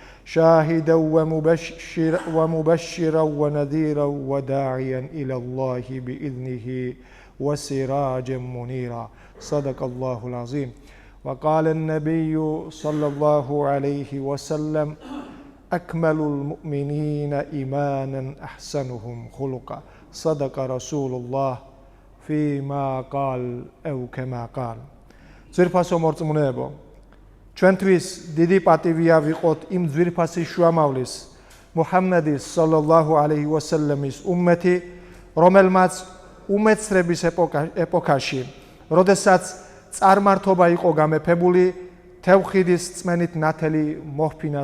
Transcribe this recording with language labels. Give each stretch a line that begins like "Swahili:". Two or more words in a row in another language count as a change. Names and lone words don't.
Arabic: ومبشرا ونذيرا وداعيا إلى الله بإذنه وسراجا منيرا صدق الله العظيم وقال النبي صلى الله عليه وسلم أكمل المؤمنين إيمانا أحسنهم خلقا صدق رسول الله فيما قال أو كما قال
Georgian: ძვირფასო მორწმუნეებო ჩვენთვის დიდი პატივია ვიყოთ იმ ძვირფასი შუამავლის მუჰამმადის სალალლაჰუ ალეიჰი ვასალამის უმმეთი რომელმაც უმეცრების ეპოქაში როდესაც წარმართობა იყო გამეფებული თევჰიდის წმენით ნათელი მოჰფინა